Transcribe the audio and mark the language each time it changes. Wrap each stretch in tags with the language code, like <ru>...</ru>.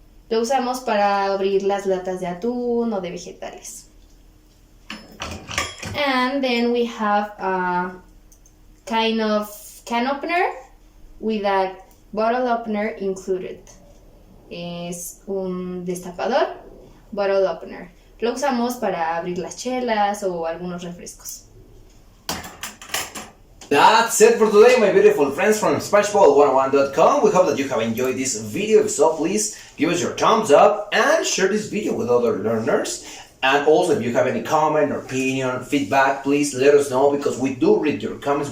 <es>Lo usamos para abrir las latas de atún o de vegetales.</es> <en>And then we have a kind of can opener with a bottle opener included.</en> <es>Es un destapador,</es> <en>bottle opener.</en> <es>Lo usamos para abrir las chelas o algunos refrescos.</es> <en>That's it for today, my beautiful friends from SpanishPod101.com. We hope that you have enjoyed this video. If so, please give us your thumbs up and share this video with other learners. And also, if you have any comment, opinion, feedback, please let us know, because we do read your comments.</en>